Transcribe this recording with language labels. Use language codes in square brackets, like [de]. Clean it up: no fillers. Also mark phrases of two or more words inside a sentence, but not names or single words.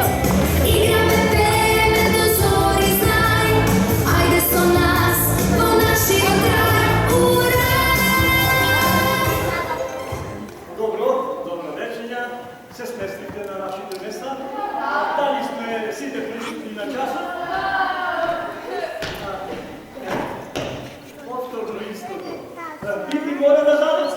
[mk] Играме, пееме, до зори знај, ајде со нас, по наши крај, ура! Добро вечења. Се сместите на нашите места. Дали сме сите присутни на часот? Повторно истото. Пипи мора да задоцни.